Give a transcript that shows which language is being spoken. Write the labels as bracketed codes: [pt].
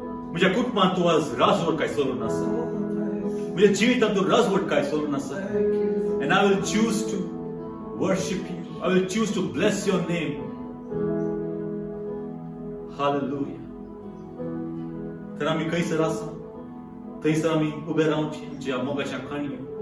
[kok] म्हज्या कुटुंबांत तू आज राजवट काय सोडून आसा. म्हज्या जिवितांत तू राजवट काय सोडून आसा. [en] And I will choose to worship you. I will choose to bless your name. Hallelujah. [kok] तर आमी खंयसर आसा थंयसर आमी उबे रावचे ज्या मोगाच्या खाणयो.